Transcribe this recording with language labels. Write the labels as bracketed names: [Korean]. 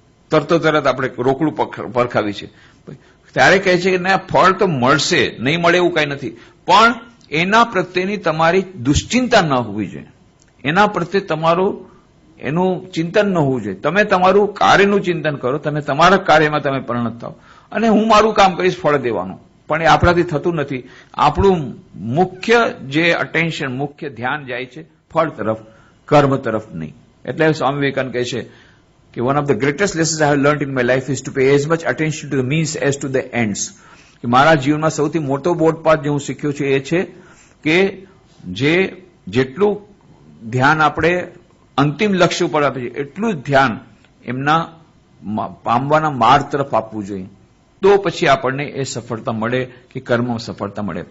[Gujarati] તરત આપણે રોકડું પરખાવી છે. ત્યારે કહે છે કે ના, ફળ તો મળશે, નહીં મળે એવું કઈ નથી, પણ એના પ્રત્યેની તમારી દુશ્ચિંતા ન હોવી જોઈએ, એના પ્રત્યે તમારું એનું ચિંતન ન હોવું જોઈએ. તમે તમારું કાર્યનું ચિંતન કરો, તમે તમારા કાર્યમાં તમે પરિણત થાઓ, અને હું મારું કામ કરીશ ફળ દેવાનું. પણ એ આપણાથી થતું નથી. આપણું મુખ્ય જે અટેન્શન, મુખ્ય ધ્યાન જાય છે ફળ તરફ, કર્મ તરફ નહીં. એટલે સ્વામી વિવેકાનંદ કહે છે કે [English] one of the greatest lessons I have learned in my life is to pay as much attention to the means as to the ends. [Gujarati] કે મારા જીવનમાં સૌથી મોટો બોધપાઠ જે હું શીખ્યો છું એ છે કે જેટલું ધ્યાન આપણે અંતિમ લક્ષ્ય ઉપર આપે છે એટલું જ ધ્યાન એમના પામવાના માર્ગ તરફ આપવું જોઈએ. તો પછી આપણને એ સફળતા મળે કે કર્મમાં સફળતા મળે.